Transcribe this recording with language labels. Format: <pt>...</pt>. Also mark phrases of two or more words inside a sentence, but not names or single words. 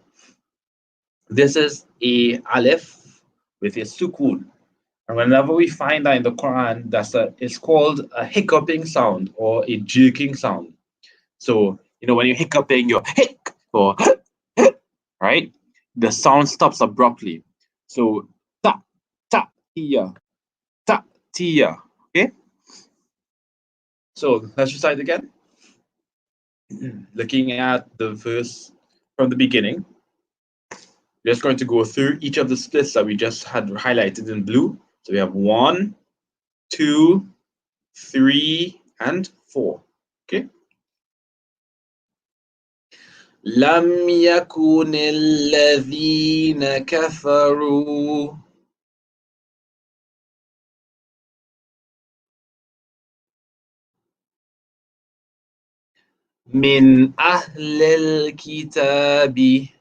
<en>This is a aleph with a sukun. And whenever we find that in the Quran, it's called a hiccuping sound or a jerking sound. So, when you're hiccuping, you're hic or right? The sound stops abruptly. So, ta, ta, tia, ta, tia. Okay? So, let's recite again. Looking at the verse from the beginning, we're just going to go through each of the splits that we just had highlighted in blue. So, we have 1, 2, 3, and 4. Okay?</en> <ar>لم يكن الذين كفروا من أهل الكتاب</ar>